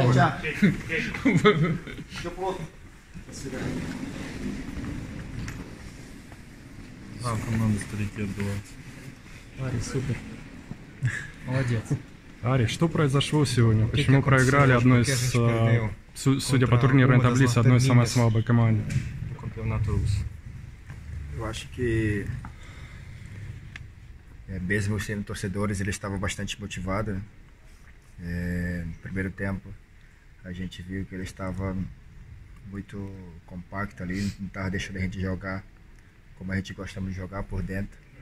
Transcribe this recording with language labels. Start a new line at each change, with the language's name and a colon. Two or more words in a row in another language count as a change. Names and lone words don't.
Russian: Команда старики отдуваются. Ари, супер. Молодец. Ари, что произошло сегодня? Почему проиграли одной из, судя по турнирной таблице, одной из самой слабой команды?
Portuguese: Eu acho que, mesmo sendo torcedores, eles estavam bastante motivados. No primeiro tempo, a gente viu que ele estava muito compacto ali, não estava deixando a gente jogar como a gente gostamos de jogar por dentro.